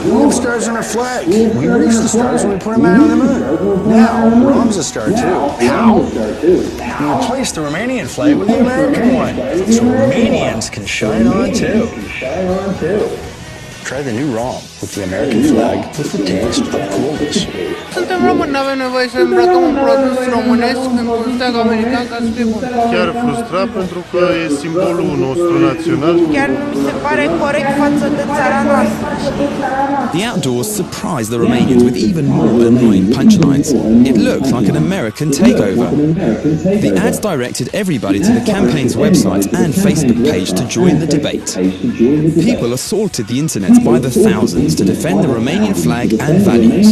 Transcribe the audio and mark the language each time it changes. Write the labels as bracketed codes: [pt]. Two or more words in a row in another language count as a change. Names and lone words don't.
[en] We have stars on our flag. We reached the stars when we put a man on the moon. Now, Rom's a star too. How? We replaced the Romanian flag with the American one, so Romanians can shine on too. Try the new Rom with the American flag with the taste of coolness. [ro] Suntem români, n-avem nevoie să îmbrăcăm un produs românesc într-un steag american ca să fie bun. Chiar frustrat pentru că e simbolul nostru național. Chiar nu se pare corect față de țara noastră. [en] The outdoors surprised the Romanians with even more annoying punchlines. It looked like an American takeover. The ads directed everybody to the campaign's website and Facebook page to join the debate. People assaulted the internet by the thousands to defend the Romanian flag and values.